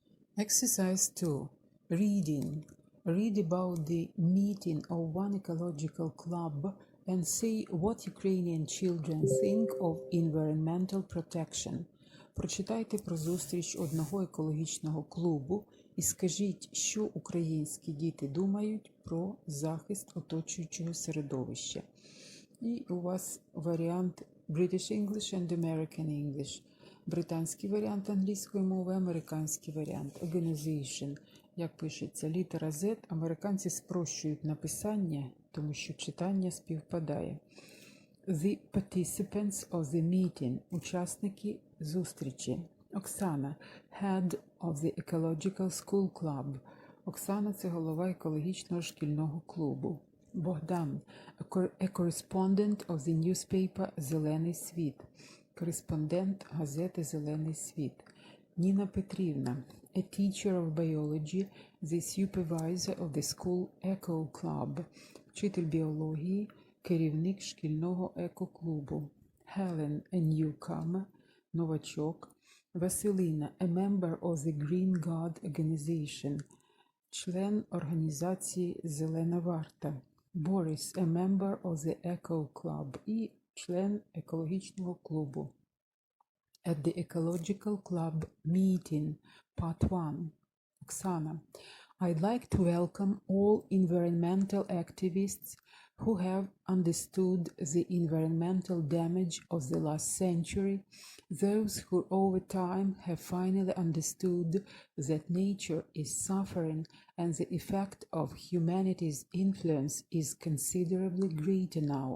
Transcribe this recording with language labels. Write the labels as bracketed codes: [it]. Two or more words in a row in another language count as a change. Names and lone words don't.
[en] Exercise 2. Reading. Read about the meeting of one ecological club and say what Ukrainian children think of environmental protection. [uk] Прочитайте про зустріч одного екологічного клубу і скажіть, що українські діти думають про захист оточуючого середовища. І у вас варіант [en] British English and American English. [uk] Британський варіант англійської мови, американський варіант Organization. Як пишеться літера Z, американці спрощують написання, тому що читання співпадає. [en] The participants of the meeting. [uk] Учасники зустрічі. Оксана, [en] Head of the Ecological School Club. [uk] Оксана – це голова екологічного шкільного клубу. Богдан, [en] a correspondent of the newspaper «Зелений світ». [uk] Кореспондент газети «Зелений світ». Ніна Петрівна, [en] a teacher of biology, the supervisor of the school eco club. [uk] Вчитель біології, керівник шкільного екоклубу. [en] Helen, a newcomer, [uk] новачок. Василина, [en] a member of the Green Guard organization, [uk] член організації «Зелена варта». [en] Boris, a member of the Eco Club [uk] і член екологічного клубу. [en] At the Ecological Club meeting, part 1. Оксана, I'd like to welcome all environmental activists who have understood the environmental damage of the last century, those who over time have finally understood that nature is suffering and the effect of humanity's influence is considerably greater now.